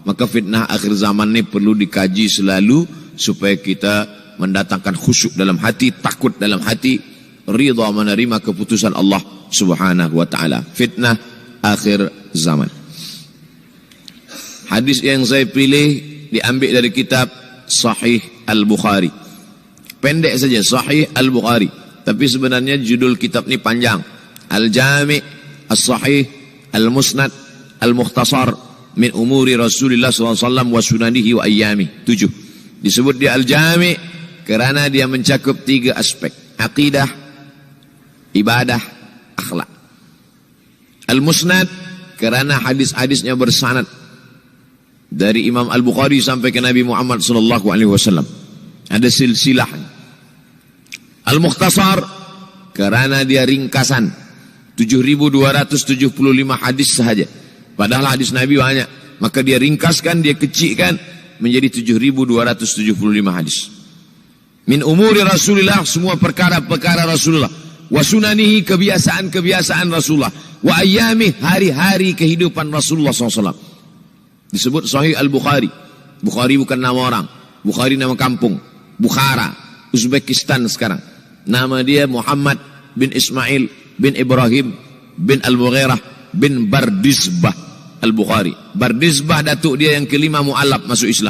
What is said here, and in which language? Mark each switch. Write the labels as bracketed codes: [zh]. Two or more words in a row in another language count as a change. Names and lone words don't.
[ms] Maka fitnah akhir zaman ini perlu dikaji selalu supaya kita mendatangkan khusyuk dalam hati, takut dalam hati, ridha menerima keputusan Allah [ar] سبحانه وتعالى. [ms] Fitnah akhir zaman. Hadis yang saya pilih diambil dari kitab Sahih Al-Bukhari. Pendek saja, Sahih Al-Bukhari. Tapi sebenarnya judul kitab ini panjang. Al-Jami' As-Sahih, Al-Musnad, Al-Mukhtasar min umuri Rasulullah SAW wa sunanihi wa ayyami. 7. Disebut dia Al-Jami' kerana dia mencakup 3 aspek: akidah, ibadah, akhlak. Al-Musnad kerana hadis-hadisnya bersanad dari Imam Al-Bukhari sampai ke Nabi Muhammad SAW. Ada silsilah. Al-Mukhtasar kerana dia ringkasan 7.275 hadis sahaja. Padahal hadis Nabi banyak. Maka dia ringkaskan, dia kecilkan menjadi 7.275 hadis. [ar] من أمور رسول الله, [ms] semua perkara-perkara Rasulullah. [ar] وسننه, [ms] kebiasaan-kebiasaan Rasulullah. [ar] وأيامه, [ms] hari-hari kehidupan Rasulullah SAW. Disebut Sahih Al-Bukhari. Bukhari bukan nama orang. Bukhari nama kampung. Bukhara, Uzbekistan sekarang. Nama dia Muhammad bin Ismail bin Ibrahim bin Al-Mughirah bin Bardizbah Al-Bukhari. Bardizbah datuk dia yang kelima mu'alaf masuk Islam.